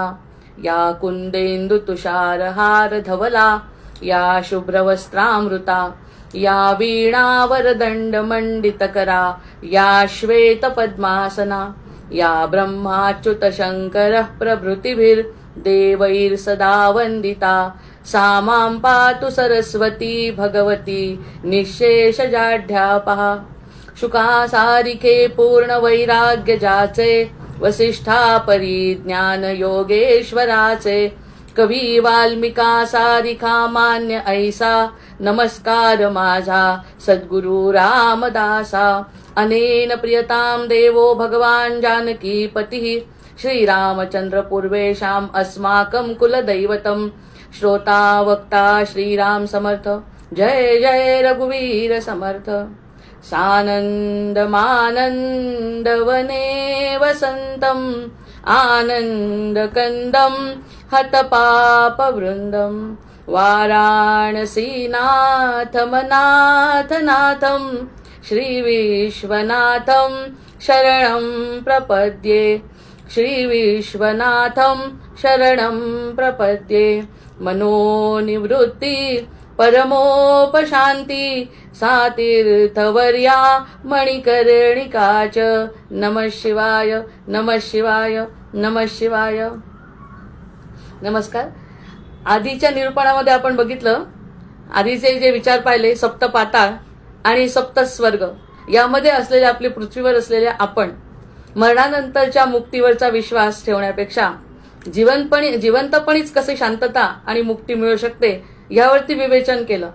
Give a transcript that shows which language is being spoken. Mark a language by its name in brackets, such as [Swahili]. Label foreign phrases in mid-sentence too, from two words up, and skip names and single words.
[Sanskrit] या कुंदेन्दु तुषारहार धवला या शुभ्रवस्त्रामृता या वीणावरदण्डमण्डितकरा या श्वेतपद्मासना या ब्रह्माच्युत शङ्करः प्रभृतिभिर्देवैर्सदा वन्दिता. सा मां पातु सरस्वती भगवती निःशेषजाढ्यापहा. [Marathi] शुकासारिके पूर्णवैराग्य जाचे वसिष्ठा परिज्ञान योगेश्वराचे. कवी वाल्मिका सारिखा मान्य ऐसा नमस्कार माझा सद्गुरु रामदासा. [Sanskrit] अनेन प्रियतां देवो भगवान जानकीपतिः श्रीरामचंद्र पूर्वेशाम् अस्माकं कुलदैवतम्. [Marathi] श्रोता वक्ता श्रीराम समर्थ. जय जय रघुवीर समर्थ. [Sanskrit] सानन्दमानन्दवने वसन्तम् आनन्दकन्दं हतपापवृन्दं. वाराणसीनाथमनाथनाथं श्रीविश्वनाथं शरणं प्रपद्ये. श्रीविश्वनाथं शरणं प्रपद्ये. मनोनिवृत्ति परमोपशान्ति सा तीर्थवर्या मणिकर्णिका च. नमः शिवाय नमः शिवाय नमः शिवाय. [Marathi] नमस्कार. आधीच्या निरूपणामध्ये आपण बघितलं, आधीचे जे विचार पाहिले सप्त पाताळ आणि सप्त स्वर्ग यामध्ये असलेले आपली पृथ्वीवर असलेले आपण मरणानंतरच्या मुक्तीवरचा विश्वास ठेवण्यापेक्षा जिवंतपणीच कसे शांतता आणि मुक्ती मिळू शकते यावरती विवेचन केलं.